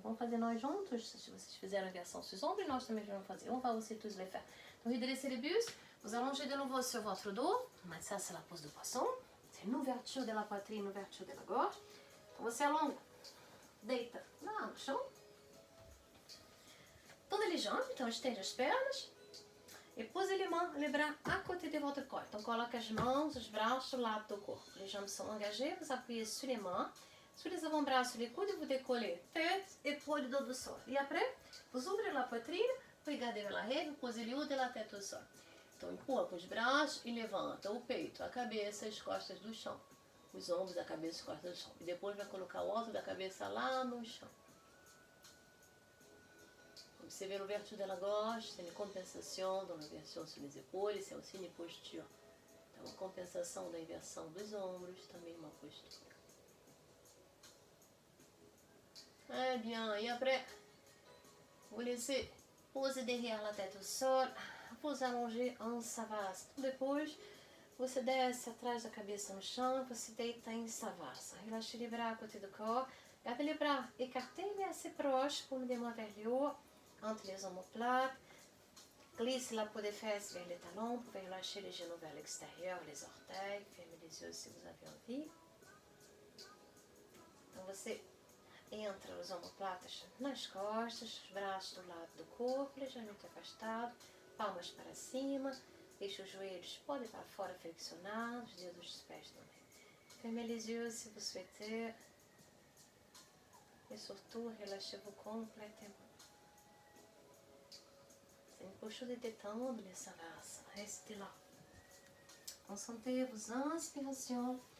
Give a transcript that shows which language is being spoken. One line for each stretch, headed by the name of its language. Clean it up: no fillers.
Portuguese: Vamos fazer nós juntos. Se vocês fizeram a inversão sur les ombros, nós também vamos fazer.
French: On va aussi tous les faire. Donc, redressez les bustes. Vous allongez de nouveau sur votre dos. Matyasana, c'est la pose de poisson. C'est une ouverture de la poitrine, une ouverture de la gorge.
Portuguese: Então, você alonga. Deita lá no chão.
French: Tourne les jambes,
Portuguese: então estende as pernas.
French: E posez les bras à côté de votre corps.
Portuguese: Então coloque as mãos, os braços do lado do corpo.
French: Les jambes sont engagées, vous appuyez sur les mains, sur les avant-bras, sur les coudes, vous décollez tête, épaule, dos do sol. E après, vous ouvrez la poitrine, regardez vers l'arrière, vous posez le haut de la tête au sol.
Portuguese: Então empurra com os braços e levanta o peito, a cabeça, as costas do chão. Os ombros, a cabeça e as costas do chão. E depois vai colocar o alto da cabeça lá no chão.
French: Observez l'ouverture de la gorge, c'est une compensation dans l'inversion sur les épaules, c'est aussi une posture.
Portuguese: Então, a compensação da inversão dos ombros, também uma posture.
French: Très bien, et après, vous laissez poser derrière la tête au sol, vous allongez en savasana.
Portuguese: Depois, você desce atrás da cabeça no chão, você deita em savasana.
French: Relâchez les bras à côté du corps, gardez les bras écartés mais assez proches pour me mains vers le haut, entre les omoplates. Glisse la peau des fesses vers les talons, vous pouvez relâcher les genoux vers l'extérieur, les orteils, fermez les yeux se vous avez envie.
Portuguese: Então você entra os omoplatas nas costas, os braços do lado do corpo, levemente afastado, palmas para cima, deixe os joelhos podem para fora flexionados, os dedos dos pés também.
French: Fermez les yeux si vous souhaitez, et surtout relâchez-vous complètement. C'est une posture de détendre les savasana, restez là. Concentrez vos inspirations.